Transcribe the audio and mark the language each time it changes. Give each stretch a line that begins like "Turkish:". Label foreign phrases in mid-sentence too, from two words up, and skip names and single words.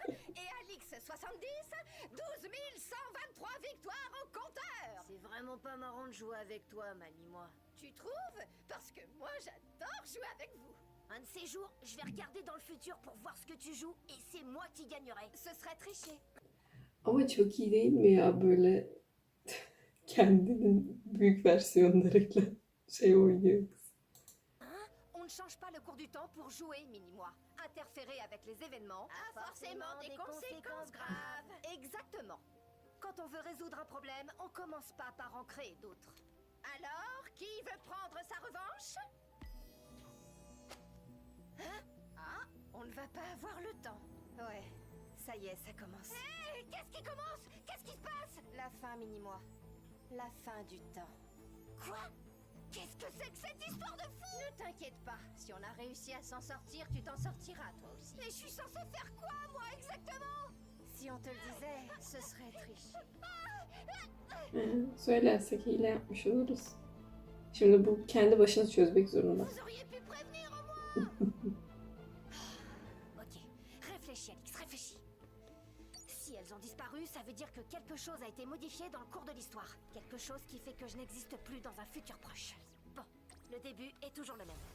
French: Et Alix 70, 12 123 victoires au compteur. C'est vraiment pas marrant de jouer avec toi, Mani-moi. Tu trouves? Parce que moi, j'adore jouer avec vous. Un de ces jours, je vais regarder dans le futur pour voir ce que tu joues et c'est moi qui gagnerai. Ce serait tricher.
Turkish: Ama çok iyi değil mi ya böyle kendinin büyük versiyonlarıyla şey oynuyor kız.
French: Hein? On ne change pas le cours du temps pour jouer, Mini-moi. Interférer avec les événements a forcément des conséquences graves. Exactement. Quand on veut résoudre un problème, on commence pas par en créer d'autres. Alors, qui Hein? Ah, on ne va pas avoir le temps. Ouais, ça y est, ça commence. Hé, qu'est-ce qui commence? Qu'est-ce qui se passe? La fin, mini-moi. La fin du temps. Quoi? Qu'est-ce que c'est que cette histoire de fou? Ne t'inquiète pas, si on a réussi à s'en sortir, tu t'en sortiras toi aussi. Mais je suis censée faire quoi, moi, exactement? Si on te le disait, ce serait triche.
Turkish: Söylersek hile yapmış oluruz. Şimdi bu kendi başına çözmek zorunda.
French: Vous auriez pu prévenir au moins. Ok, réfléchis Alix, réfléchis. Si elles ont disparu, ça veut dire que quelque chose a été modifié dans le cours de l'histoire. Quelque chose qui fait que je n'existe plus dans un futur proche. Bon, le début est toujours le même.